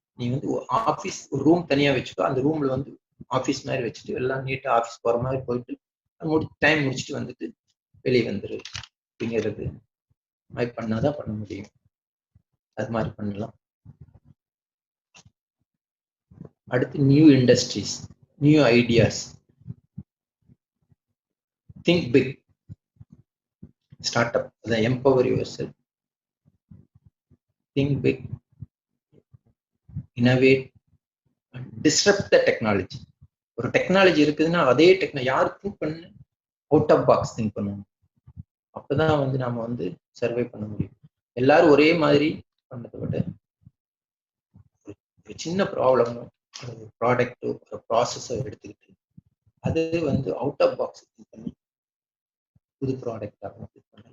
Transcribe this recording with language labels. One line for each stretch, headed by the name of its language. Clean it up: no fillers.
Tamil: நீ வந்து ஆஃபீஸ் ஒரு ரூம் தனியா வச்சுக்கோ, அந்த ரூம்ல வந்து ஆஃபீஸ் மாதிரி வச்சுட்டு எல்லாம் நீட்டா ஆஃபீஸ் போற மாதிரி போயிட்டு டைம் முடிச்சுட்டு வந்துட்டு வெளியே வந்துரு அப்படிங்கிறது மாதிரி பண்ணாதான் பண்ண முடியும். அது மாதிரி பண்ணலாம். அடுத்து
English: New industries, new ideas. Think big, start up,
Tamil: அதான்
English: Empower yourself. Think big, innovate, disrupt the technology.
Tamil: ஒரு டெக்னாலஜி இருக்குதுன்னா அதே யார் திங்க் பண்ணு,
English: out of box think
Tamil: பண்ணணும். அப்பதான் வந்து நாம வந்து சர்வை பண்ண முடியும். எல்லாரும் ஒரே மாதிரி பண்ணதை விட ஒரு சின்ன ப்ராப்ளமோ, ஒரு ப்ராடக்டோ, ஒரு ப்ராசஸோ எடுத்துக்கிட்டு அது வந்து
English: out of box think
Tamil: பண்ணி புது ப்ராடக்டாக பண்ணலாம்.